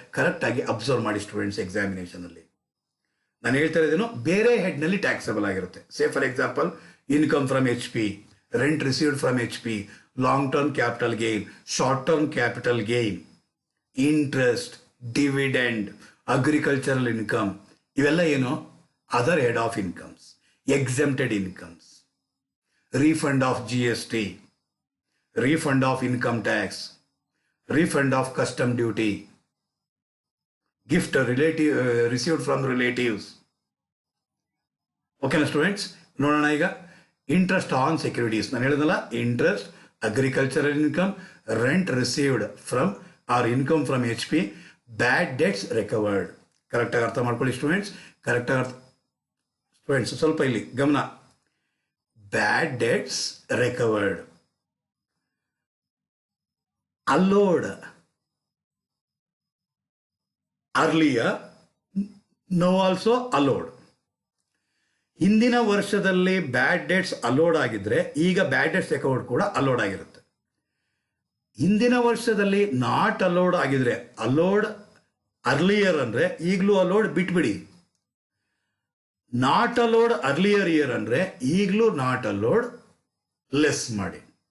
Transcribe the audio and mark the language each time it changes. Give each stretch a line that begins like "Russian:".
Kannada: ಕರೆಕ್ಟಾಗಿ ಅಬ್ಸರ್ವ್ ಮಾಡಿ ಸ್ಟೂಡೆಂಟ್ಸ್ ಎಕ್ಸಾಮಿನೇಷನಲ್ಲಿ. ನಾನು ಹೇಳ್ತಾ ಇದ್ದೇನು, ಬೇರೆ ಹೆಡ್ನಲ್ಲಿ ಟ್ಯಾಕ್ಸಬಲ್ ಆಗಿರುತ್ತೆ.
English: say for example income from HP, rent received from HP, long term capital gain, short term capital gain, interest, dividend, agricultural income,
Kannada: ಇವೆಲ್ಲ ಏನು
English: Other head of incomes. Exempted incomes, refund of GST, refund of income tax, refund of custom duty, gift received from relatives.
Kannada: ಓಕೆನಾ students, ನೋಡೋಣ ಈಗ.
English: interest on securities,
Kannada: ನಾನು ಹೇಳಿದ್ನಲ್ಲ,
English: Interest, agricultural income, rent received from or income from HP, bad debts recovered.
Kannada: ಕರೆಕ್ಟಾಗಿ ಅರ್ಥ ಮಾಡ್ಕೊಳ್ಳಿ students, students ಸ್ವಲ್ಪ ಇಲ್ಲಿ ಗಮನ.
English: Bad debts recovered, allowed earlier, now also allowed.
Kannada: ಹಿಂದಿನ ವರ್ಷದಲ್ಲಿ ಬ್ಯಾಡ್ ಡೇಟ್ಸ್ ಅಲೋಡ್ ಆಗಿದ್ರೆ ಈಗ ಬ್ಯಾಡ್ ಡೇಟ್ಸ್ ರಿಕವರ್ಡ್ ಕೂಡ ಅಲೋಡ್ ಆಗಿರುತ್ತೆ. ಹಿಂದಿನ ವರ್ಷದಲ್ಲಿ ನಾಟ್ ಅಲೋಡ್ ಆಗಿದ್ರೆ, ಅಲೋಡ್ ಅರ್ಲಿಯರ್ ಅಂದರೆ ಈಗಲೂ ಅಲೋಡ್ ಬಿಟ್ಬಿಡಿ.
English: not allowed earlier year
Kannada: ಅಂದರೆ ಈಗಲೂ
English: not allowed
Kannada: ಲೆಸ್ ಮಾಡಿ.